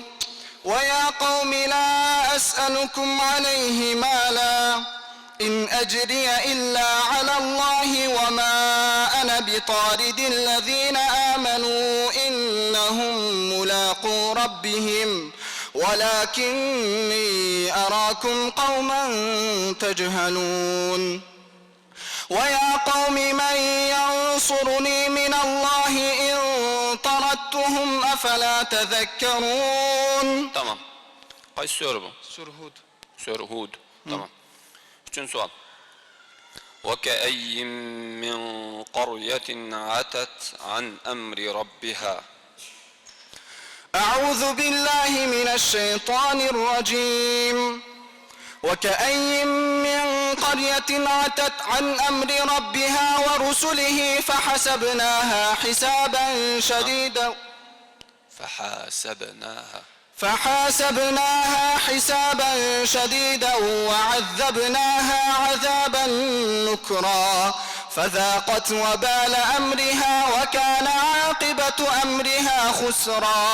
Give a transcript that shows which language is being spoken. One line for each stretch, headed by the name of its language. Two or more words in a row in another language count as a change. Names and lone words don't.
Arabic: ويا قوم لا أسألكم عليه مالا إن أجري إلا على الله وما أنا بطارد الذين آمنوا إنهم ملاقو ربهم ولكني أراكم قوما تجهلون. ويا قوم من ينصرني من الله إن طردتهم أفلا تذكرون.
Turkish: Tamam. Kaç soru bu? Soru Hud. Tamam. Üçüncü sual.
Arabic: وَكَأَيٍّ مِّن قَرْيَةٍ عَتَتْ عَنْ أَمْرِ رَبِّهَا. أعوذ بالله من الشيطان الرجيم. وكأي من قرية عتت عن أمر ربها ورسله فحسبناها حسابا شديدا وعذبناها عذابا نكرا فذاقت وبال أمرها وكان عاقبة أمرها خسرا.